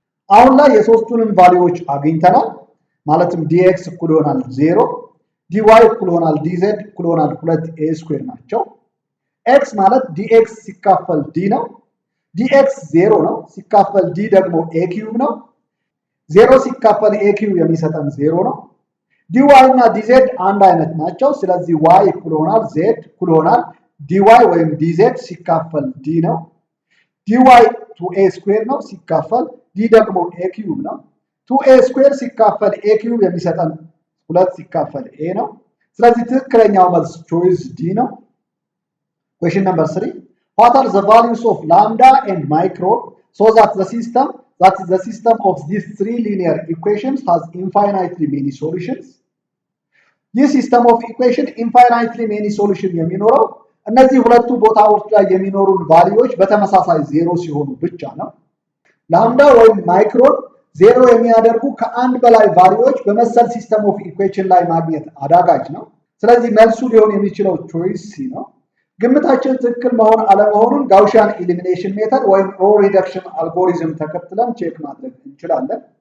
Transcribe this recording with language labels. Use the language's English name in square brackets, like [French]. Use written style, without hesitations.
[Amharic] አሁን ላይ የሶስቱንም ቫልዩዎች አግኝተናል። ማለትም ዲኤክስ እኩል ይሆናል 0 ዲዋይ እኩል ይሆናል ዲዜድ እኩል ይሆናል 2 ኤ ስኩዌር ናቸው። ኤክስ ማለት ዲኤክስ ሲካፈል ዲ ነው። ዲኤክስ 0 ነው ሲካፈል ዲ ደግሞ ኤ ኪዩብ ነው። 0 ሲካፈል ኤ ኪዩብ የሚሰጠን 0 ነው። dy እና dz አንድ አይነት ናቸው። ስለዚህ y እኩል ይሆናል z እኩል ይሆናል dy ወይም dz ሲካፈል d ነው። dy 2a ስኩዌር ነው ሲካፈል d ደግሞ a ኪዩብ ነው። 2a ስኩዌር ሲካፈል a ኪዩብ የሚሰጠን 2 ሲካፈል a ነው። ስለዚህ ትክክለኛው መልስ choice d ነው። [English] question number 3 what are the values of lambda and micron so that the system of these three linear equations has infinitely many solutions? [Amharic] ይህ ሲስተም ኦፍ ኢኩዌሽን ኢንፋይናይትሊ ሜኒ ሶሉሽን የሚኖረው እነዚህ ሁለቱ ቦታዎች ላይ የሚኖሩን ቫልዩዎች በተመሳሳይ ዜሮ ሲሆኑ ብቻ ነው። ላምዳ ወይም ማይክሮን ዜሮ የሚያደርጉ ከአንድ በላይ ቫልዩዎች በመሰል ሲስተም ኦፍ ኢኩዌሽን ላይ ማግኘት አዳጋች ነው። ስለዚህ መልሱ ሊሆን የሚችለው ቾይስ ሲ ነው። ግምታችን ትክክል መሆን አለመሆኑን ጋውሺያን ኢሊሚኔሽን ሜተድ ወይም ሮ ሪደክሽን አልጎሪዝም ተከትለን ቼክ ማድረግ እንችላለን።